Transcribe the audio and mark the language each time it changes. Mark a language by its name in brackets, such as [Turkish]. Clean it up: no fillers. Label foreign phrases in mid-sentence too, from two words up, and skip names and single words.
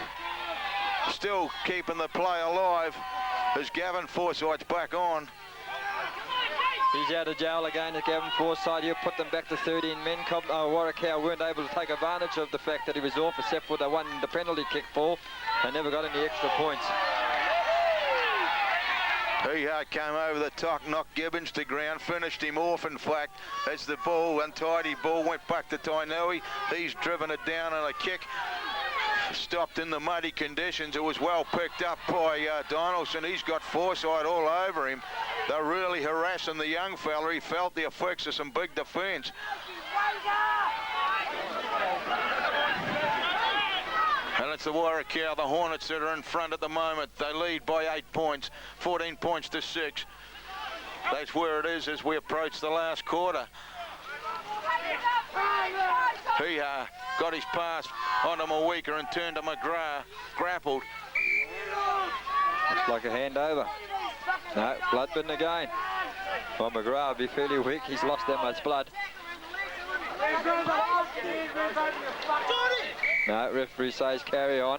[English] Still keeping the play alive as Gavin Forsyth's back on. He's out of jail again at Gavin Forsyth. He'll put them back to 13 men. Warrakau weren't able to take advantage of the fact that he was off, except for the penalty kick ball. They never got any extra points. Hee-Ha came over the top, knocked Gibbons to ground, finished him off in fact, as the ball, untidy ball, went back to Tainui. He's driven it down on a kick. Stopped in the muddy conditions. It was well picked up by Donaldson. He's got Forsyth all over him. They're really harassing the young fella. He felt the effects of some big defence. And it's the Warrakau, the Hornets, that are in front at the moment. They lead by 8 points, 14 points to 6. That's where it is as we approach the last quarter. Hee-Ha got his pass onto Mawika and turned to McGrath, grappled. Looks like a handover. No, blood bin again. Well, McGrath will be fairly weak. He's lost that much blood. No, referee says carry on.